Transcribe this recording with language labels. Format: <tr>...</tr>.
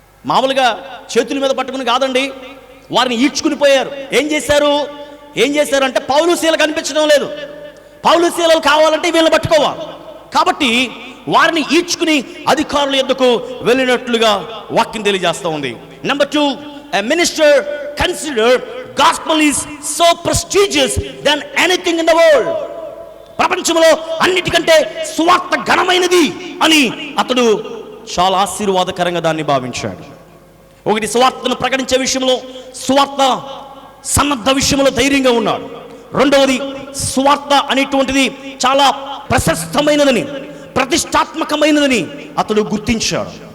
<te>మామూలుగా చేతుల మీద పట్టుకుని కాదండి, వారిని ఈడ్చుకుని పోయారు. ఏం చేశారు అంటే పౌలు శీల కనిపించడం లేదు. పౌలు శీలలు కావాలంటే వీళ్ళని పట్టుకోవాలి. కాబట్టి వారిని ఈడ్చుకుని అధికారుల యొద్దకు వెళ్ళినట్లుగా వాక్యం తెలియజేస్తూ ఉంది.</te> <en>Number 2, a minister consider gospel is so prestigious than anything in the world.</en> <te>ప్రపంచంలో అన్నిటికంటే సువార్త ఘనమైనది అని అతడు చాలా ఆశీర్వాదకరంగా దాన్ని భావించాడు. ఒకటి, సువార్తను ప్రకటించే విషయంలో, సువార్త సన్నద్ధ విషయంలో ధైర్యంగా ఉన్నాడు. రెండవది, సువార్త అనేటువంటిది చాలా ప్రశస్తమైనదని, ప్రతిష్టాత్మకమైనదని అతడు గుర్తించాడు.</te>